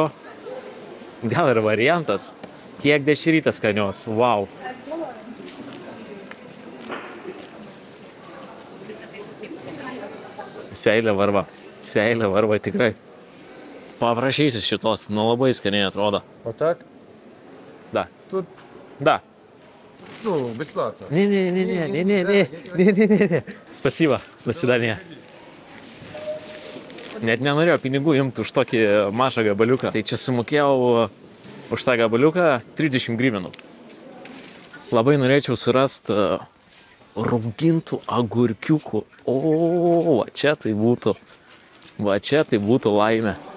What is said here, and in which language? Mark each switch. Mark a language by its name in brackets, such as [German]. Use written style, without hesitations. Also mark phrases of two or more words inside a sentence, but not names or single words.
[Lithuanian] Gal ir variantas. Kiek dešrytės skanios. Wow. Seilė varva. Seilė varva tikrai. Paprašysiu šitos. Nu labai skaniai atrodo. [Russian] Вот так? Da. Тут, Da. ну, бесплатно. Не. Спасибо. До свидания. [Lithuanian] Net nenorėjau pinigų imti už tokį mažą gabaliuką. Tai čia sumokėjau už tą gabaliuką 30 gryvenų. Labai norėčiau surasti raugintų agurkiukų. O, va čia tai būtų. Va čia tai būtų laimė.